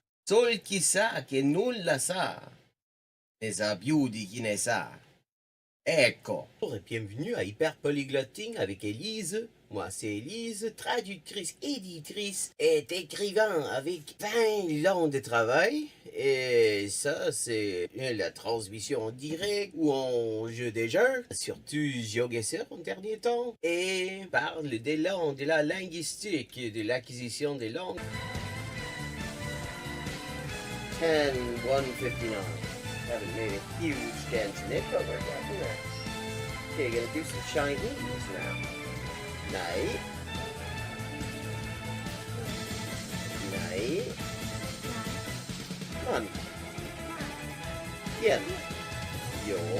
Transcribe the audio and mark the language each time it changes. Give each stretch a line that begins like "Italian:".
Italian: Sol chi sa che nulla sa, ne sa più di chi ne sa. Ecco.
French: Bonjour et bienvenue à Hyperpolyglotting avec Elise. Moi, c'est Elise, traductrice, éditrice et écrivain avec 20 ans de travail. Et ça, c'est la transmission en direct ou en jeu des jeux, surtout GeoGuessr en dernier temps. Et parle des langues, de la linguistique, de l'acquisition des langues.
English: 10-159. Haven't made a huge dent in it, but we're getting there. Okay, gonna do some Chinese now. Night. Come on. Yeah. Yo.